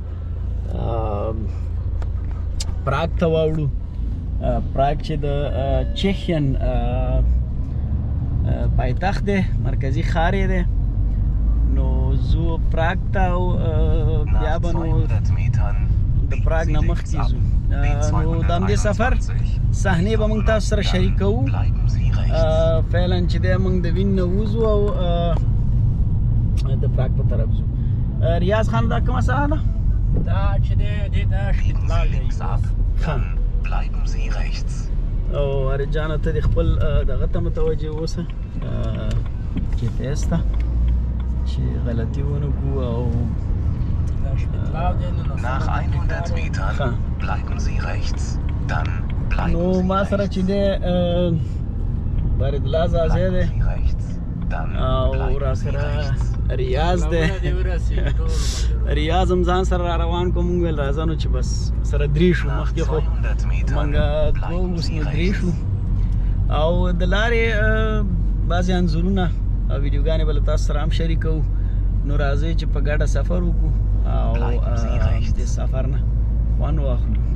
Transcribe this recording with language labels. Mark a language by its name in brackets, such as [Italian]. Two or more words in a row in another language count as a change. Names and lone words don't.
[Pashto] پراګ ته واوړو پراګ چې د چیخین پایتخت دی مرکزي ښار یې دی نو زو پراګ ته بیا به نو د پراګ نه مخکې ځو نو د همدې سفر صحنې به موږ تاسو سره شریکوو فعلا چې دی موږ د وین نه وځو او د پراګ په طرف ځو ریاض خان دا کومه ساحه ده دا چې دی دې ته شپږ [German] Bleiben Sie rechts. [Pashto] او ارجانه ته د خپل دغه ته متوجه اوسه جی پی اس ته چې غلطي ونه کو او [German] Nach 100 Metern bleiben Sie rechts. Dann bleiben [Pashto] نو [German] Sie [Pashto] ما سره [German] rechts. [Pashto] چې دی بارد الله زازی دی [German] Bleiben Sie rechts. Dann [Pashto] او را [German] bleiben Sie [Pashto] سره [German] rechts. [Pashto] ریاض دی ریاض هم ځان سره را روان کوم موږ ویل راځه نو چې بس سره درې شو [German] Nach [Pashto] مخکې خو [German] 200 Metern [Pashto] مونږه دوه [German] bleiben [Pashto] اوس [German] Sie [Pashto] نو درې شو [German] rechts. [Pashto] او د لارې بعضې انځورونه او ویډیوګانې به له تاسو سره هم شریکوو نو راځئ چې په ګډه سفر وکړو او د سفر نه خوند واخلو